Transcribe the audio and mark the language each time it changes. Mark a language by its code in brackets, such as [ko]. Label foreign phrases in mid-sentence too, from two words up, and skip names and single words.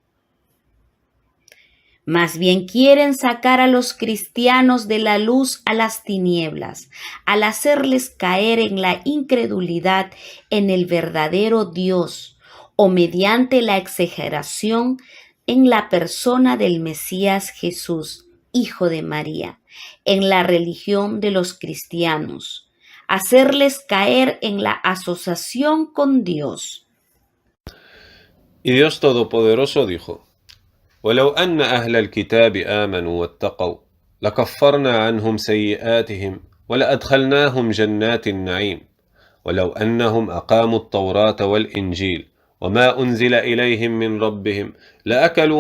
[es] Más bien quieren sacar a los cristianos de la luz a las tinieblas, al hacerles caer en la incredulidad en el verdadero Dios, o mediante la exageración en la persona del Mesías Jesús, hijo de María, en la religión de los cristianos, hacerles caer en la asociación con Dios. Y Dios Todopoderoso dijo: [ar] ولو أن أهل الكتاب آمنوا واتقوا لكفرنا عنهم سيئاتهم ولأدخلناهم جنات النعيم ولو أنهم أقاموا التوراة والإنجيل وما أنزل إليهم من ربهم لأكلوا